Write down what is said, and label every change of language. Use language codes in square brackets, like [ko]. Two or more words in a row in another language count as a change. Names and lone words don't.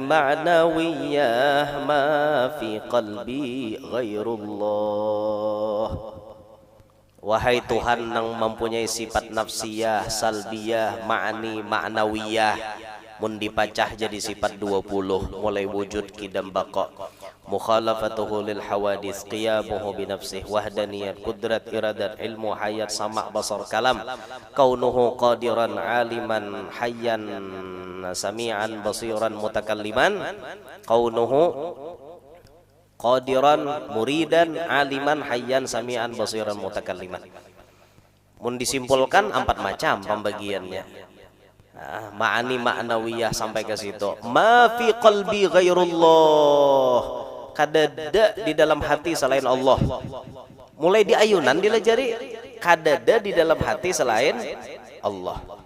[ar] معنوية ما في قلبي غير الله [bjn] wahai Tuhan yang mempunyai sifat [ar] نفسية سلبية معاني معنوية [bjn] mun dipacah jadi sifat 20 mulai [ar] وجود قدم بقاء مخالفته للحوادث قيامه بنفسه وحدانية قدرة إرادة علم حياة سمع بصر كلام كونه قادرا عليما حيا سميعا بصيرا متكلما كونه قادرا مريدا عليما حيا سميعا بصيرا متكلما [bjn] mun disimpulkan 4 macam pembagiannya. [ar] معاني معنوية [bjn] sampai ke situ. [ar] ما في قلبي غير الله. [bjn] Kadada di dalam hati selain Allah. Mulai di ayunan dilajari kadada di dalam hati selain Allah.